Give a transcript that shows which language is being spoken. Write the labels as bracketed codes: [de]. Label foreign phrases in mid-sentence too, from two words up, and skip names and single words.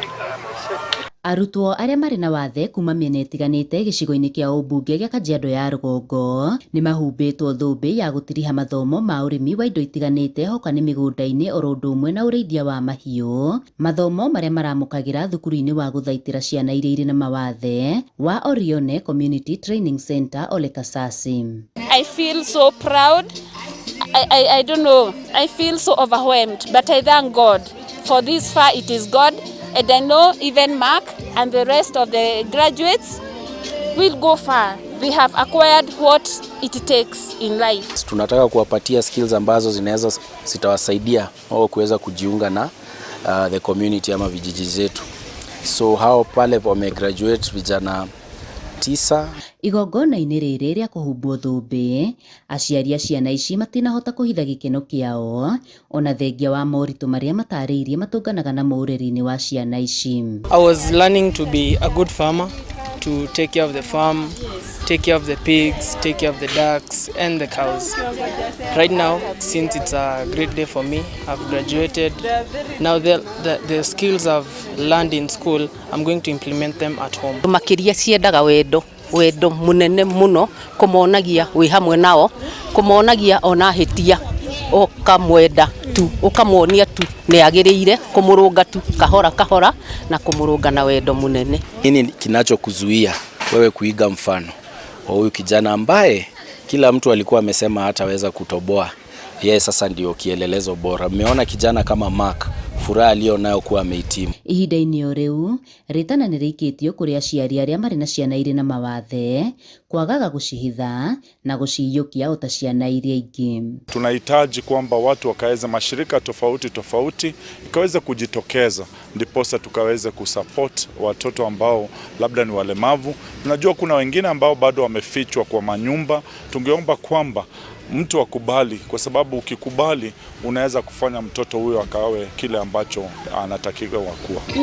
[ki] Arutwo arĩa marĩ na wathe kuma mĩena ĩtiganĩte gĩcigo-inĩ kĩa ũmbunge gĩa Kajiado ya rũgongo nĩ mahumbĩtwo thũmbĩ ya gũtiriha mathomo ma ũrĩmi wa indo itiganĩte hoka nĩ mĩgũnda-inĩ oro ũndũ ũmwe na ũrĩithia wa mahiũ, mathomo marĩa maramũkagĩra thukuru-inĩ wa gũthaitĩra ciana iria irĩ na mawathe wa Orione Community Training Center Ole Kasasi. [en] I feel so proud. I don't know. I feel so overwhelmed, but I thank God. For this far it is God. And I know even Mark and the rest of the graduates will go far. We have acquired what it takes in life. [sw] Tunataka kuwapatia skills ambazo zitawasaidia wao kuweza kujiunga na [en] the community [sw] ama vijiji zetu. So hao pale wamegraduate vijana 9. [ki] Igongona-inĩ rĩrĩ rĩa kũhumbwo thũmbĩ, aciari a ciana ici matinahota kũhitha gĩkeno kĩao ona thengia wa moritũ marĩa matarĩirie matũnganaga na mũrĩre-inĩ wa ciana ici. [en] I was learning to be a good farmer, to take care of the farm, take care of the pigs, take care of the ducks and the cows. Right now, since it's a great day for me, I've graduated. Now the skills I've learned in school, I'm going to implement them at home. [ki] Makiria ciendaga wendo munene muno kumonagia wi hamwe nao, kumonagia ona hitia ukamwenda tu, ukamuonia tu ni agiriire kumurunga tu kahora na kumurunga na wendo munene. [sw] Nini kinachokuzuia wewe kuiga mfano wa huyu kijana ambaye kila mtu alikuwa amesema hataweza kutoboa? Yeye sasa ndio kielelezo bora. Mmeona kijana kama Mark, furaha aliyonayo kuwa amehitimu. [ki] Ihinda-inĩ o rĩu, rĩtana nĩ rĩikĩtio kũrĩ aciari arĩa marĩ na ciana irĩ na mawathe kwagaga gũcihitha na gũciyũkia o ta ciana iria ingĩ. [sw] Tunahitaji kwamba watu wakaweza, mashirika tofauti ikaweza kujitokeza ndiposa tukaweze kusupport watoto ambao labda ni walemavu. Tunajua kuna wengine ambao bado wamefichwa kwa manyumba. Tungeomba kwamba mtu akubali, kwa sababu ukikubali unaweza kufanya mtoto huyo akawe kile ambacho anatakiwa kuwa.